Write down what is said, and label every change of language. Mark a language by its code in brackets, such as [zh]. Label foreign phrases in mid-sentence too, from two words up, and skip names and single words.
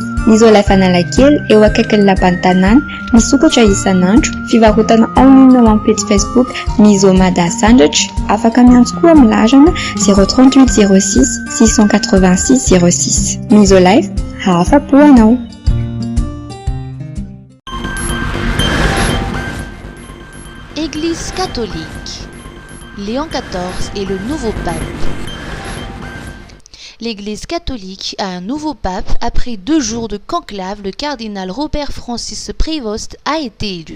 [mg] Ny Isolife Analakely eo akaikin'ny lapan'ny tanàna, misokatra isan'andro, fivarotana online ao amin'ny page Facebook Miso Mada Sandwich, afaka miantso koa amin'ny larana 038 06 686 06. Isolife, afa-po anao. [fr] Église catholique. Léon XIV est le nouveau pape. L'Église catholique a un nouveau pape. Après 2 jours de conclave, le cardinal Robert Francis Prévost a été élu.